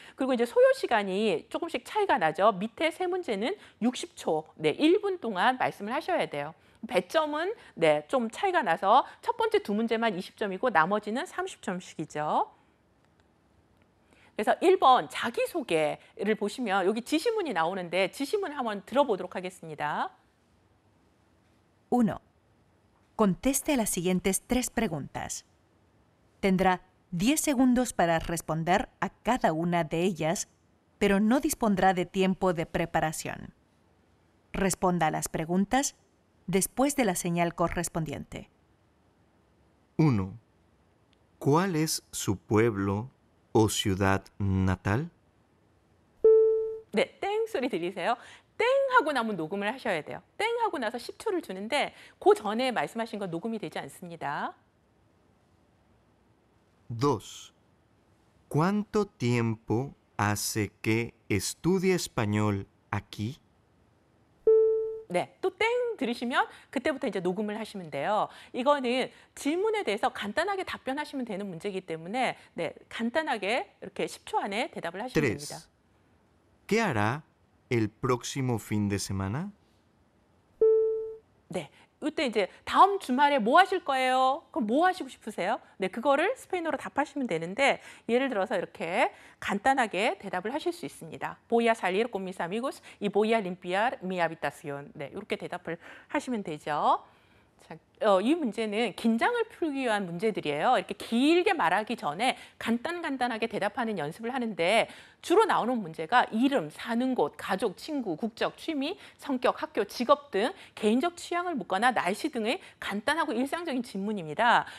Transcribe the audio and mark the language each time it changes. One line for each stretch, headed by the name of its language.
Korean: 그리고 이제 소요 시간이 조금씩 차이가 나죠. 밑에 세 문제는 60초, 1분 동안 말씀을 하셔야 돼요. 배점은 좀 차이가 나서 첫 번째 2문제만 20점이고 나머지는 30점씩이죠. 그래서 1번 자기소개를 보시면 여기 지시문이 나오는데 지시문을 한번 들어보도록 하겠습니다.
Spanish: 1. Conteste las siguientes 3 preguntas. Tendrá 10 segundos para responder a cada una de ellas, pero no dispondrá de tiempo de preparación. Responda a las preguntas después de la señal correspondiente. 1. ¿Cuál es su pueblo o ciudad natal?
Korean: 네, 땡 소리 들리세요? 땡 하고 나면 녹음을 하셔야 돼요. 땡 하고 나서 10초를 주는데 그 전에 말씀하신 건 녹음이 되지 않습니다.
Spanish: 2. ¿Cuánto tiempo hace que estudia español aquí?
Korean: 네, 또 땡 들으시면 그때부터 이제 녹음을 하시면 돼요. 이거는 질문에 대해서 간단하게 답변하시면 되는 문제이기 때문에 간단하게 이렇게 10초 안에 대답을 하시면
Spanish: 3.
Korean: 됩니다.
Spanish: ¿Qué hará el próximo fin de semana?
Korean: 네, 이때 이제 다음 주말에 뭐 하실 거예요? 그럼 뭐 하시고 싶으세요? 네, 그거를 스페인어로 답하시면 되는데 예를 들어서 이렇게 간단하게 대답을 하실 수 있습니다.
Spanish: Voy a salir con mis amigos y voy a limpiar mi habitación.
Korean: 네, 이렇게 대답을 하시면 되죠. 자, 이 문제는 긴장을 풀기 위한 문제들이에요. 이렇게 길게 말하기 전에 간단하게 대답하는 연습을 하는데 주로 나오는 문제가 이름, 사는 곳, 가족, 친구, 국적, 취미, 성격, 학교, 직업 등 개인적 취향을 묻거나 날씨 등의 간단하고 일상적인 질문입니다.